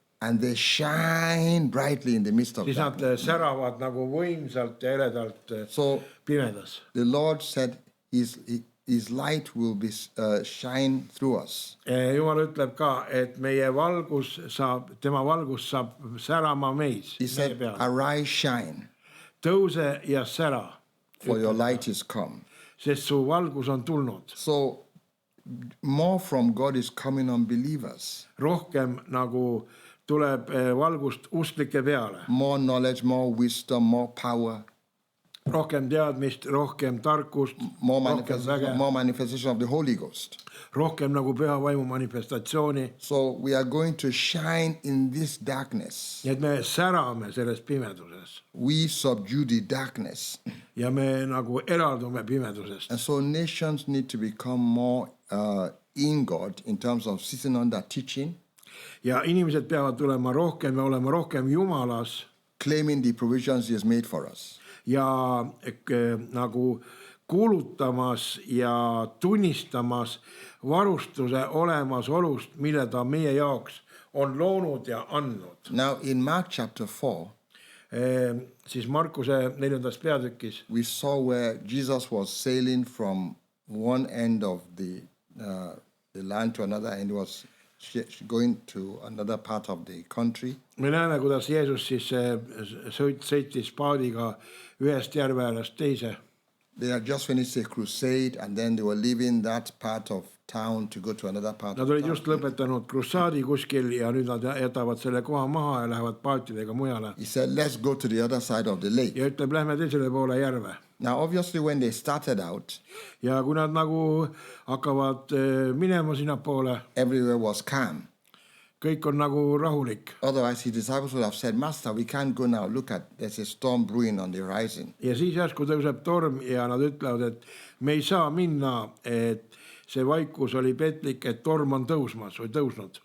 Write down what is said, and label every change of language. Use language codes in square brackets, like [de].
[en] and they shine brightly in the midst of [et] siis nad [en] darkness. [et] säravad nagu võimsalt ja eredalt [en] So [et] pimedas. [en] the Lord said his light will be shine through us. [et] Jumal ütleb ka, et meie valgus saab, tema valgus saab särama meis, [en] He [et] meie [en] said, [et] peal. [en] arise, shine, [et] Tõuse ja sära, [en] for your light is come. [et] sest su valgus on tulnud. [en] So more from God is coming on believers. [et] Rohkem nagu tuleb valgust usklike peale. [en] More knowledge, more wisdom, more power, [et] Rohkem teadmist, rohkem tarkust, [en] more [et] rohkem väge, [en] manifestation of the Holy Ghost. [et] rohkem nagu püha vaimu manifestatsiooni. [en] So we are going to shine in this darkness. [et] Nii et me särame selles pimeduses [en] We subdue the darkness. [et] ja me nagu eraldume pimedusest. [en] And so nations need to become more in God in terms of sitting under teaching, [et] Ja inimesed peavad tulema rohkem ja olema rohkem Jumalas [en] claiming the provisions he has made for us. [et] ja nagu kuulutamas ja tunnistamas varustuse olemasolust, mille ta meie jaoks on loonud ja andnud. [en] Now in Mark chapter 4, [et] Siis Markuse 4. peatükis [en] we saw where Jesus was sailing from one end of the land to another, and he was going to another part of the country. [et] me näeme, kuidas Jeesus siis sõitis paadiga ühest järve äärest teise. [en] They had just finished a crusade, and then they were leaving that part of town to go to another part [et] Nad [en] town. [et] just lõpetanud krussaadi kuskil ja nüüd nad jätavad selle koha maha ja lähevad paatidega mujale. [en] He said, let's go to the other side of the lake. [et] Ja ütleb, lähme teisele poole järve. [en] Now, obviously, when they started out, [et] Ja kui nad nagu hakkavad minema sinnapoole, [en] everywhere was calm. [et] kõik on nagu rahulik. [en] Otherwise, his disciples would have said, Master, we can't go now. Look at, there's a storm brewing on the horizon. [et] Ja siis järsku tõuseb torm ja nad ütlevad, et me ei saa minna, et see vaikus oli petlik, et torm on tõusmas või tõusnud.